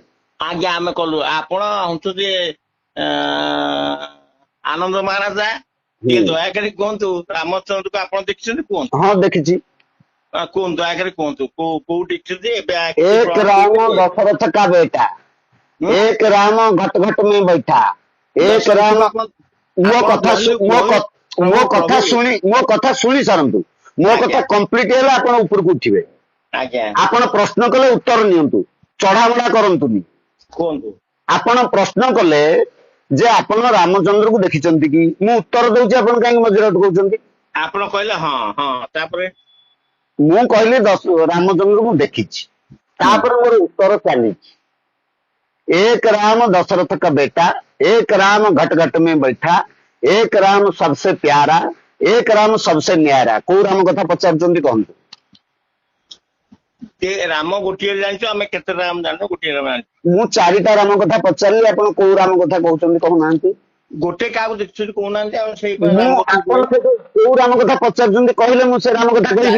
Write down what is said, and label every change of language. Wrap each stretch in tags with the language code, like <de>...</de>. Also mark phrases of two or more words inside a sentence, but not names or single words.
<or>ଆଜ୍ଞା ଆମେ କଲୁ। ଆପଣ ହଉଛନ୍ତି ଆନନ୍ଦ ମହାରାଜା, ହୁଁ। ଟିକେ ଦୟାକରି କୁହନ୍ତୁ ରାମଚନ୍ଦ୍ରଙ୍କୁ ଆପଣ ଦେଖିଛନ୍ତି? କୁହନ୍ତୁ। ହଁ, ଦେଖିଛି। କୁହନ୍ତୁ, ଦୟାକରି କୁହନ୍ତୁ କୋଉ ଦେଖିଛନ୍ତି ଏବେ କିଛି ଏକ ପ୍ରମାଣ ରାମ ଦେଇପାରିବେ?</or> <hi>दशरथ का बेटा,</hi> <or>ହୁଁ</or> <hi>एक राम घट घट में बैठा,</hi> <or>ଏକ ଦଶରଥଙ୍କୁ ରାମ। ଆପଣ ମୋ ଆପଣ କଥା କହିଲେ ମୋ ପ୍ରଭୁ କଥା ପ୍ରଭୁ ଶୁଣି ମୋ କଥା ଶୁଣି ସାରନ୍ତୁ। ମୋ କଥା ଆଜ୍ଞା କମ୍ପ୍ଲିଟ ହେଲେ ଆପଣ ଉପରକୁ ଉଠିବେ। ଆଜ୍ଞା ଆପଣ ପ୍ରଶ୍ନ କଲେ ଉତ୍ତର ନିଅନ୍ତୁ, ଚଢାମଢା କରନ୍ତୁନି। କୁହନ୍ତୁ। ଆପଣ ପ୍ରଶ୍ନ କଲେ ଯେ ଆପଣ ରାମଚନ୍ଦ୍ରକୁ ଦେଖିଛନ୍ତି କି? ମୁଁ ଉତ୍ତର ଦଉଛି, ଆପଣ କାହିଁକି ମଝିରେ ଅଟକଉଛନ୍ତି? ଆପଣ କହିଲେ ହଁ ହଁ, ତାପରେ ମୁଁ କହିଲି ରାମଚନ୍ଦ୍ରକୁ ମୁଁ ଦେଖିଛି, ହୁଁ ତାପରେ ମୋର ଉତ୍ତର ଚାଲିଛି।</or> <hi>एक राम दशरथ का बेटा, एक राम घट घट में बैठा, एक राम सबसे प्यारा, एक राम सबसे न्यारा।</hi> <or>କୋଉ ରାମ କଥା ପଚାରୁଛନ୍ତି କହନ୍ତୁ? ରାମ ଗୋଟିଏ ଜାଣିଛୁ, ଆମେ କେତେ ରାମ ଜାଣିଛୁ? ଗୋଟିଏ ରାମ ଜାଣିଛୁ। ମୁଁ ଚାରିଟା ରାମ କଥା ପଚାରିଲି, ଆପଣ କୋଉ ରାମ କଥା କହୁଛନ୍ତି କହୁନାହାନ୍ତି? ଗୋଟେ କାହାକୁ ଦେଖିଛନ୍ତି କହୁନାହାନ୍ତି? ଆଉ ସେଇ ମୁଁ ରାମ କଥା ଆପଣ କୋଉ ରାମ କଥା ପଚାରୁଛନ୍ତି କହିଲେ ମୁଁ ସେ ରାମ କଥା କହିବି।</or>